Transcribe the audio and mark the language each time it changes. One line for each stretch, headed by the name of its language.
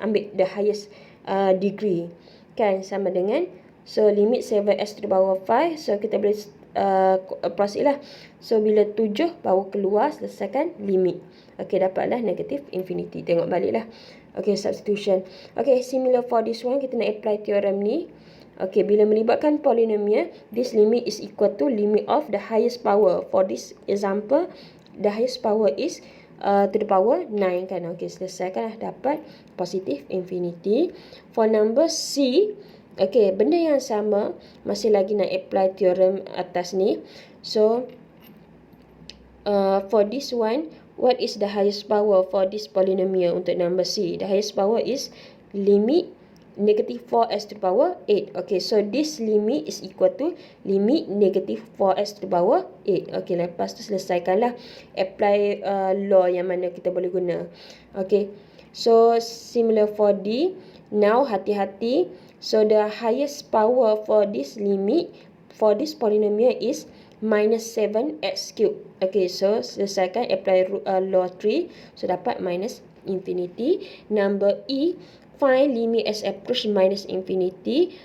Malay: Ambil
English: the highest degree.
Malay: Kan, sama dengan,
English: so limit 7s to the power 5.
Malay: So, kita boleh proceed lah. So, bila 7 baru keluar, selesaikan limit. Okay, dapatlah negative infinity. Tengok balik lah. Okay, substitution.
English: Okay, similar for this one,
Malay: kita nak
English: apply theorem ni. Okay, bila melibatkan polynomial, this limit is equal to limit of the highest power. For this example, the highest power is to the power 9
Malay: kan. Okey, selesaikan dah, dapat positif infinity.
English: For number C,
Malay: okey, benda yang sama, masih lagi nak apply theorem atas ni.
English: So for this one, what is the highest power for this polynomial untuk number C? The highest power is limit negative 4s to the power 8. Okay, so this limit is equal to limit negative 4s to the power 8.
Malay: Okay, lepas tu selesaikanlah. Apply law yang mana kita boleh guna.
English: Okay, so similar for D. Now,
Malay: hati-hati.
English: So, the highest power for this limit, for this polynomial is minus 7x cube. Okay, so selesaikan, apply law 3. So, dapat minus infinity. Number E, find limit as approach minus infinity.